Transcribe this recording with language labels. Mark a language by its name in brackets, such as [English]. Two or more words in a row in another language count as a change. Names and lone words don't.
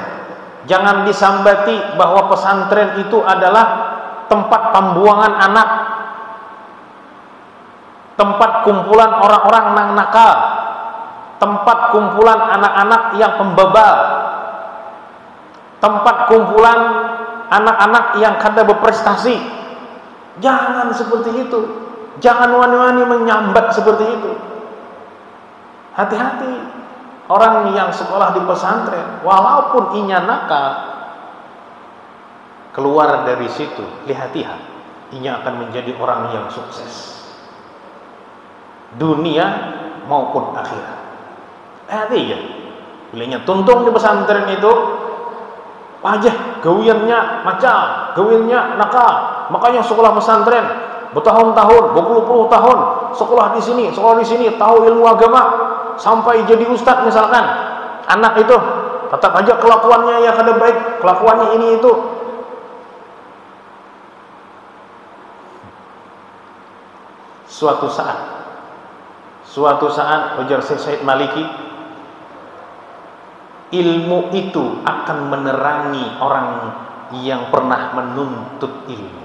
[Indonesian] Jangan disambati bahwa pesantren itu adalah tempat pembuangan anak. tempat kumpulan orang-orang nang nakal, tempat kumpulan anak-anak yang pembebal, tempat kumpulan anak-anak yang kada berprestasi. Jangan seperti itu. Jangan wani-wani menyambat seperti itu. Hati-hati. Orang yang sekolah di pesantren, walaupun inya nakal, keluar dari situ, lihat-lihat, inya akan menjadi orang yang sukses, dunia maupun akhirat. [Banjar] Hati-hati. Bilanya tuntung di pesantren itu, aja gawiannya macal, gawiannya nakal, [Indonesian] makanya sekolah pesantren bertahun-tahun, berpuluh-puluh tahun, sekolah di sini, tahu ilmu agama, sampai jadi ustadz misalkan. Anak itu, tetap aja kelakuannya yang kada baik, kelakuannya ini itu. Suatu saat ujar Syekh Maliki, ilmu itu akan menerangi orang yang pernah menuntut ilmu.